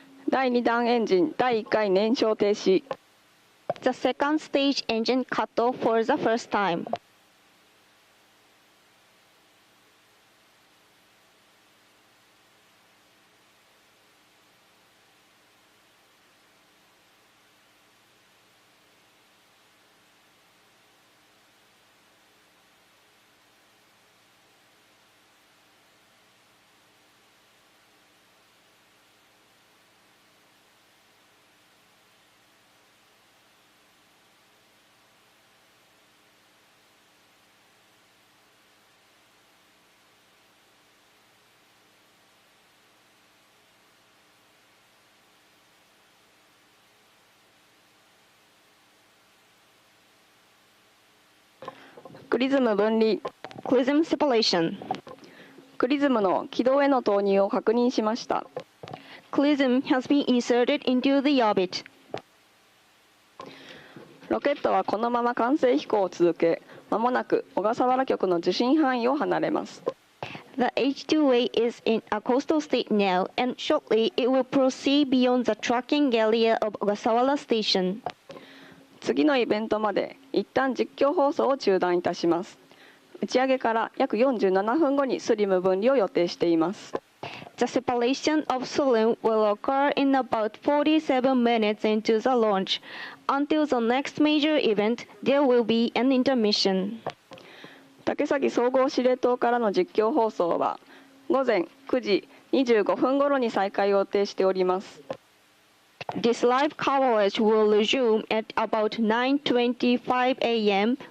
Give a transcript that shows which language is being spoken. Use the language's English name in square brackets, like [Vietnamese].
[Japanese] 第2段エンジン第1回燃焼停止。 [English] The second stage engine cut off for the first time. [Japanese] クリズム分離 [English] Clism separation. [Japanese] クリズムの軌道への投入を確認しました。 [English] Clism has been inserted into the orbit. [Japanese] ロケットはこのまま完成飛行を続け、まもなく小笠原局の受信範囲を離れます。 [English] The H2A is in a coastal state now, and shortly it will proceed beyond the tracking area of Ogasawara Station. [Japanese] 次のイベントまで一旦実況放送を中断いたします。打ち上げから約47分後にスリム分離を予定しています。 [English] The separation of Slim will occur in about 47 minutes into the launch. Until the next major event, there will be an intermission. [Japanese] 竹崎総合司令塔からの実況放送は午前9時25分頃に再開を予定しております。 [English] This live coverage will resume at about 9:25 a.m.